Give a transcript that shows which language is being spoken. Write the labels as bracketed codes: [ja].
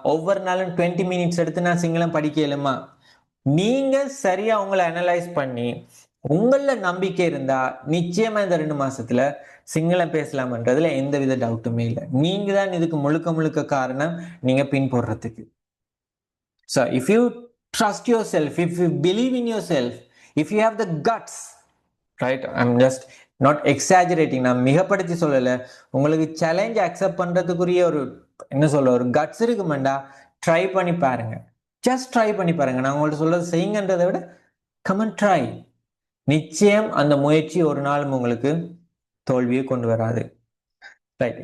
[ta] ஒவ்வொரு நாளும் 20 மினிட்ஸ் எடுத்து நான் சிங்களம் படிக்கலுமா? நீங்க சரியா உங்களை அனலைஸ் பண்ணி உங்கள நம்பிக்கை இருந்தா நிச்சயமா இந்த 2 மாசத்துல சிங்களம் பேசலாம்ன்றதுல எந்தவித டவுட்டுமே இல்லை. நீங்க தான் இதுக்கு முழுக்க முழுக்க காரணம், நீங்க பின் போடுறதுக்கு. [en] So if you trust yourself, if you believe in yourself, if you have the guts, right? I'm just not exaggerating. [ta] நான் மிகப்படுத்தி சொல்லல. உங்களுக்கு சேலஞ்ச் அக்செப்ட் பண்றதுக்குரிய ஒரு என்ன சொல்ல ஒரு கட்ஸ் இருக்குமெண்டா, ட்ரை பண்ணி பாருங்க. ஜஸ்ட் ட்ரை பண்ணி பாருங்க. நான் உங்கள்ட்ட சொல்றது செய்யுங்கன்றதை விட கமன் ட்ரை. நிச்சயம் அந்த முயற்சி ஒரு நாளும் உங்களுக்கு தோல்வியை கொண்டு வராது. ரைட்.